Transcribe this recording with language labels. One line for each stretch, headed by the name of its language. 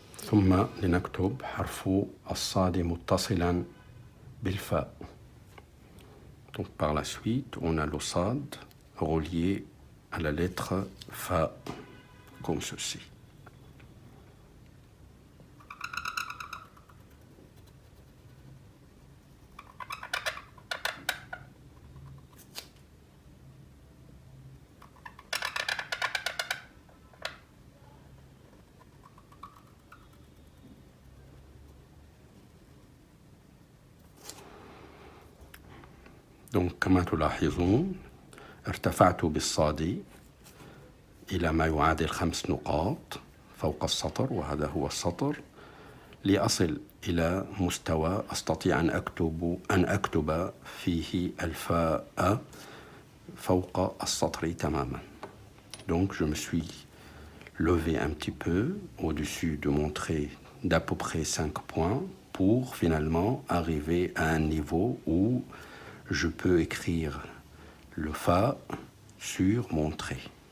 Arabic: ثم لنكتب حرف الصاد متصلا بالفاء.
French: Donc par la suite, on a le صاد relié à la lettre fa, comme ceci. Donc,
Arabic: كما تلاحظون ارتفعت بالصاد إلى ما يعادل 5 نقاط فوق السطر، وهذا هو السطر، لأصل إلى مستوى أستطيع أن أكتب فيه الفاء فوق السطر تماما.
French: Donc, je me suis levé un petit peu au-dessus de mon trait d'à peu près 5 points pour finalement arriver à un niveau où je peux écrire le fa sur mon trait.